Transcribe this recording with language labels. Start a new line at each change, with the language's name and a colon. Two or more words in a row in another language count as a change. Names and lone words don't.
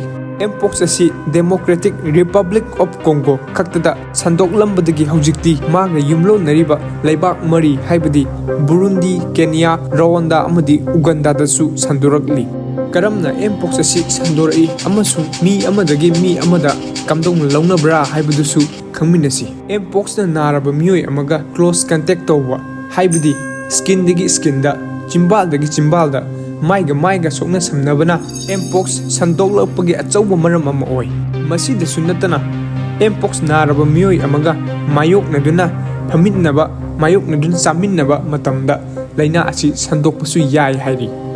Manipuri: Mpox asi Democratic Republic of Congo khaktada sandoklambadagi haujikti maga yumlo nariba leibak mari haibadi Burundi Kenya Rwanda amadi Uganda dasu sandorakli Karamna Mpox asi sandorai amasung mi amadagi mi amada kamdong launabra haibadusu khangminasi Mpox na naraba miyoi amaga
English: close contact
Manipuri: tawwa haibadi skin dagi skin da chimbal dagi chimbal da maiga sokna samnabana Mpox sandoklapagi achauba maram ama oi masida sunatana Mpox naraba miyoi amaga mayoknaduna phamitnaba mayoknadun chaminaba matamda Leina asi sandokpasu yai hairi